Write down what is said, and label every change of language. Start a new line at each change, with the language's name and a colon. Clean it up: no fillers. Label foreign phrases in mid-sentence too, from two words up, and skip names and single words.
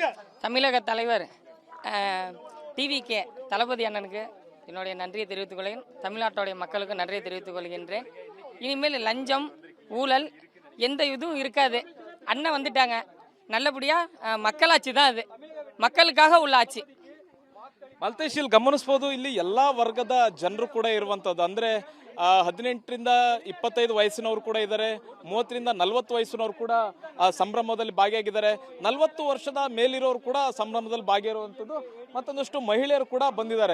Tamil: தமிழக தலைவர் டிவிகே தளபதி அண்ணனுக்கு என்னுடைய நன்றியை தெரிவித்துக் கொள்கிறேன். தமிழ்நாட்டுடைய மக்களுக்கு நன்றியை தெரிவித்துக் கொள்கின்றேன். இனிமேல் லஞ்சம், ஊழல் எந்த இதுவும் இருக்காது. அண்ணன் வந்துட்டாங்க, நல்லபடியா மக்களாட்சி தான், அது மக்களுக்காக உள்ள ಆಚಿ.
Kannada: ಮಲ್ತೇಶ್, ಇಲ್ಲಿ ಗಮನಿಸಬಹುದು, ಇಲ್ಲಿ ಎಲ್ಲಾ ವರ್ಗದ ಜನರು ಕೂಡ ಇರುವಂತದ್ದು. ಅಂದ್ರೆ 18ರಿಂದ 25 ವಯಸ್ಸಿನವರು ಕೂಡ ಇದ್ದಾರೆ, 30ರಿಂದ 40 ವಯಸ್ಸಿನವರು ಕೂಡ ಸಂಭ್ರಮದಲ್ಲಿ ಭಾಗಿಯಾಗಿದ್ದಾರೆ, 40 ವರ್ಷದ ಮೇಲಿರೋರು ಕೂಡ ಸಂಭ್ರಮದಲ್ಲಿ ಭಾಗಿಯಾಗಿರುವಂಥದ್ದು, ಮತ್ತೊಂದಷ್ಟು ಮಹಿಳೆಯರು ಕೂಡ ಬಂದಿದ್ದಾರೆ.